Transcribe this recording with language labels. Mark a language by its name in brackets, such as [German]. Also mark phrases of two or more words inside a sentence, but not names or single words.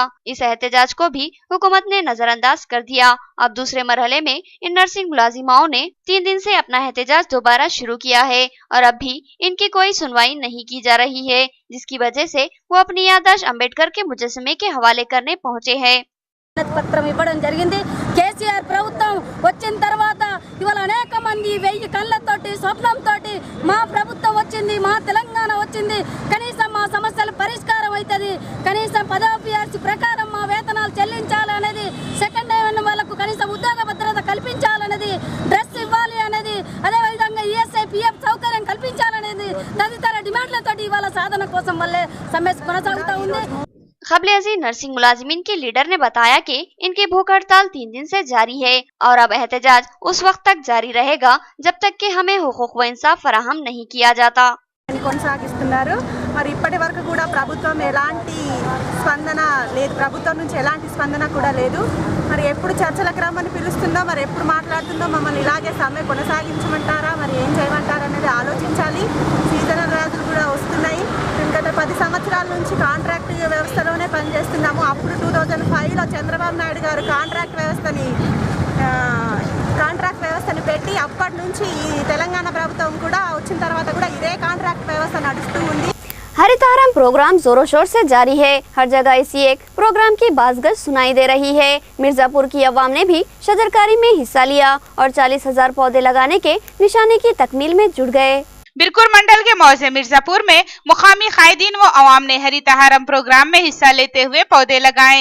[Urdu] اس احتجاج کو بھی حکومت نے نظر انداز کر دیا. اب دوسرے مرحلے میں ان نرسنگ ملازماؤں نے 3 دن سے اپنا احتجاج دوبارہ شروع کیا ہے اور اب بھی ان کی کوئی سنوائی نہیں کی جا رہی ہے، جس کی وجہ سے وہ اپنی یادداشت امبیڈکر کے مجسمے کے حوالے کرنے پہنچے ہیں. [Telugu] పత్రం ఇవ్వడం జరిగింది। కేసీఆర్ ప్రభుత్వం వచ్చిన తర్వాత ఇవాళ అనేక మంది 1000 కళ్ళతోటి స్వప్నంతోటి మా ప్రభుత్వం వచ్చింది, మా తెలంగాణ వచ్చింది, కనీసం మా సమస్యల పరిష్కారం అవుతుంది, కనీసం 10వ పిఆర్సీ ప్రకారం మా వేతనాలు చెల్లించాలనేది, [English] second hand [Telugu] వాళ్ళకు కనీసం ఉద్యోగ భద్రత కల్పించాలనేది, డ్రెస్ ఇవ్వాలి అనేది, అదే విధంగా ఈఎస్ఐ పిఎఫ్ సౌకర్యం కల్పించాలనేది తదితర డిమాండ్లతోటి ఇవాళ సాధన కోసం వల్లే సమ్మె కొనసాగుతూ ఉంది। [Urdu] قبل عزیز نرسنگ ملازمین کے لیڈر نے بتایا کہ ان کی بھوک ہڑتال 3 دن سے جاری ہے اور اب احتجاج اس وقت تک جاری رہے گا جب تک کہ ہمیں حقوق و انصاف فراہم نہیں کیا جاتا. [Telugu] కొనసాగిస్తున్నారు। మరి ఇప్పటి వరకు కూడా ప్రభుత్వం ఎలాంటి స్పందన లేదు, ప్రభుత్వం నుంచి ఎలాంటి స్పందన కూడా లేదు। మరి ఎప్పుడు చర్చలకు రమ్మని పిలుస్తుందో, మరి ఎప్పుడు మాట్లాడుతుందో, మమ్మల్ని ఇలాగే సమ్మె కొనసాగించమంటారా, మరి ఏం చేయమంటారా అనేది ఆలోచించాలి। సీజనల్ వ్యాధులు కూడా వస్తున్నాయి। గత 10 సంవత్సరాల నుంచి కాంట్రాక్ట్ వ్యవస్థలోనే పనిచేస్తున్నాము। అప్పుడు 2005లో చంద్రబాబు నాయుడు గారు కాంట్రాక్ట్ వ్యవస్థని పెట్టి అప్పటి నుంచి ఈ తెలంగాణ ప్రభుత్వం కూడా వచ్చిన తర్వాత కూడా ఇదే కాంట్రాక్ట్ వ్యవస్థ నడుస్తూ ఉంది। [Urdu] ہریتا ہارم پروگرام زوروں شور سے جاری ہے۔ ہر جگہ اسی ایک پروگرام کی بازگشت سنائی دے رہی ہے. مرزا پور کی عوام نے بھی شجرکاری میں حصہ لیا اور 40,000 پودے لگانے کے نشانے کی تکمیل میں جٹ گئے. برکور منڈل کے موضع مرزا پور میں مقامی قائدین و عوام نے ہریتا ہارم پروگرام میں حصہ لیتے ہوئے پودے لگائے.